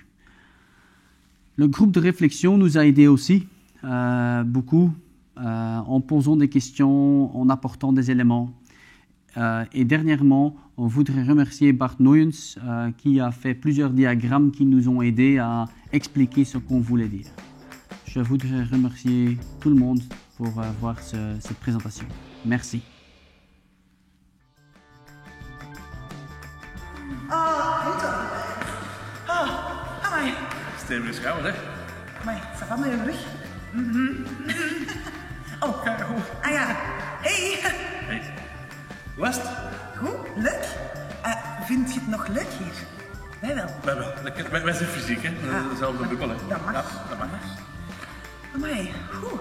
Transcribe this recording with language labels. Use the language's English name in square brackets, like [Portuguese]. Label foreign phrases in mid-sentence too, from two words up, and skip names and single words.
[French] Le groupe de réflexion nous a aidés aussi, beaucoup, en posant des questions, en apportant des éléments. Et dernièrement, on voudrait remercier Bart Noyens qui a fait plusieurs diagrammes qui nous ont aidés à expliquer ce qu'on voulait dire. Je voudrais remercier tout le monde pour voir cette présentation. Merci. [Dutch] Amai. Steven is gauw, hè? Amai, [French] ça va [Dutch] mijn rug? Oh, ja. Hey. Hey. Hoe was het? Goed, leuk. Vind je het nog leuk hier? Wij wel. Wij zijn fysiek, hè? Dezelfde bubbel, hè? Dat mag. Ja, dat mag. Amai, goed.